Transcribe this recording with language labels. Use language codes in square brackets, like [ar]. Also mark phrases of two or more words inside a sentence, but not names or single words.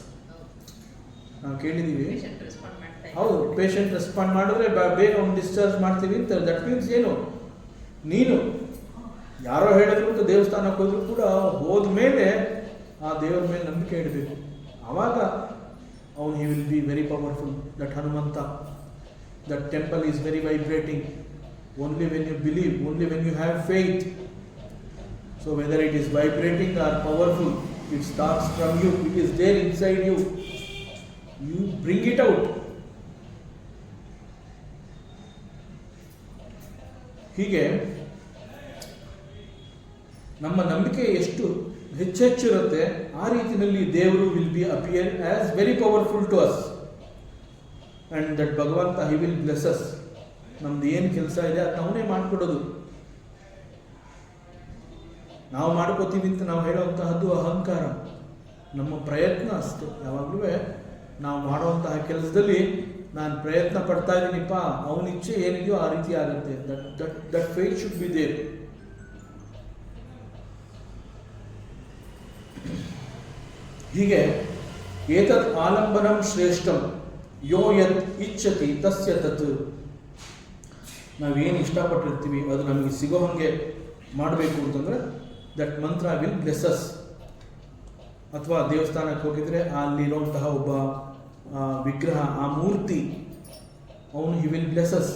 [kn] ನಾವು ಕೇಳಿದ್ದೀವಿ, ಹೌದು, [en] patient respond [kn] ಮಾಡಿದ್ರೆ ಬೇಗ ಅವ್ನು ಡಿಸ್ಚಾರ್ಜ್ ಮಾಡ್ತೀವಿ ಅಂತ. [en] that means [kn] ಏನು, ನೀನು ಯಾರೋ ಹೇಳಿದ್ರು ಅಂತ ದೇವಸ್ಥಾನಕ್ಕೆ ಹೋದ್ರು ಕೂಡ ಹೋದ್ಮೇಲೆ ಆ ದೇವರ ಮೇಲೆ ನಂಬಿಕೆ ಇಡಬೇಕು. [en] ಆವಾಗ ಅವನು he will be very powerful. that Hanumantha, that temple is very vibrating. only when you believe, only when you have faith. So whether it is vibrating or powerful, it starts from you. It is there inside you. You bring it out. [kn] ಹೀಗೆ ನಮ್ಮ ನಂಬಿಕೆ ಎಷ್ಟು ಹೆಚ್ಚಿರುತ್ತೆ, ಆ ರೀತಿಯಲ್ಲಿ ದೇವರು [en] will be appear as very powerful to us. and that Bhagavantha he will bless us. [kn] ನಮ್ದು ಏನು ಕೆಲಸ ಇದೆ ಅದು ಅವನೇ ಮಾಡಿಕೊಡೋದು. ನಾವು ಮಾಡ್ಕೋತೀವಿ ಅಂತ ನಾವು ಹೇಳುವಂತಹದ್ದು ಅಹಂಕಾರ. ನಮ್ಮ ಪ್ರಯತ್ನ ಅಷ್ಟೇ. ಯಾವಾಗಲೂ ನಾವು ಮಾಡುವಂತಹ ಕೆಲಸದಲ್ಲಿ ನಾನು ಪ್ರಯತ್ನ ಪಡ್ತಾ ಇದ್ದೀನಿಪ್ಪ, ಅವನ ಇಚ್ಛೆ ಏನಿದೆಯೋ ಆ ರೀತಿ ಆಗುತ್ತೆ. [en] that faith should be there. [sa] ಹೀಗೆ ಏತತ್ ಆಲಂಬನಂ ಶ್ರೇಷ್ಠಂ ಯೋ ಯತ್ ಇಚ್ಛತಿ ತಸ್ಯ ತತ್. [kn] ನಾವೇನು ಇಷ್ಟಪಟ್ಟಿರ್ತೀವಿ ಅದು ನಮಗೆ ಸಿಗೋ ಹಾಗೆ ಮಾಡಬೇಕು ಅಂತಂದರೆ [en] that mantra will bless us. [kn] ಅಥವಾ ದೇವಸ್ಥಾನಕ್ಕೆ ಹೋಗಿದ್ರೆ ಅಲ್ಲಿರುವಂತಹ ಒಬ್ಬ ವಿಗ್ರಹ, ಆ ಮೂರ್ತಿ, ಅವನು [en] he will bless us.